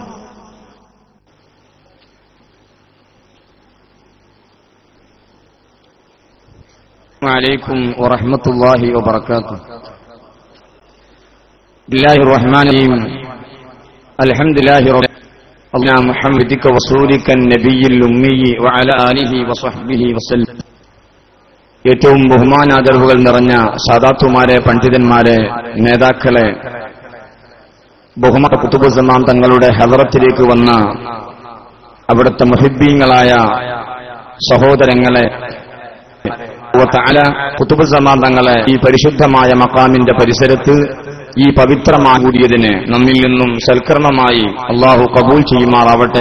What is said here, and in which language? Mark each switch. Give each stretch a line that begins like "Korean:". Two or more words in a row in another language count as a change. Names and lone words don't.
Arabic: وعليكم ورحمة الله وبركاته. بسم الله الرحمن الرحيم. الحمد لله رب العالمين. محمدك ورسولك النبي الأمي وعلى آله وصحبه وسلم.
Malayalam: ഏറ്റവും ബഹുമാനാദരവുകൾ നിറഞ്ഞ സാദാത്തുമാരെ, പണ്ഡിതന്മാരെ, നേതാക്കളെ, ബഹുമാന കുതുബുസ്സമാൻ തങ്ങളുടെ ഹദറത്തിലേക്ക് വന്ന അവിടുത്തെ മുഹിബ്ബീങ്ങളായ സഹോദരങ്ങളെ, കുതുബുസ്സമാൻ തങ്ങളെ ഈ പരിശുദ്ധമായ മഖാമിന്റെ പരിസരത്ത് ഈ പവിത്രമായി കൂടിയതിന് നമ്മിൽ നിന്നും സൽക്കർമ്മമായി അള്ളാഹു കബൂൽ ചെയ്യുമാറാവട്ടെ.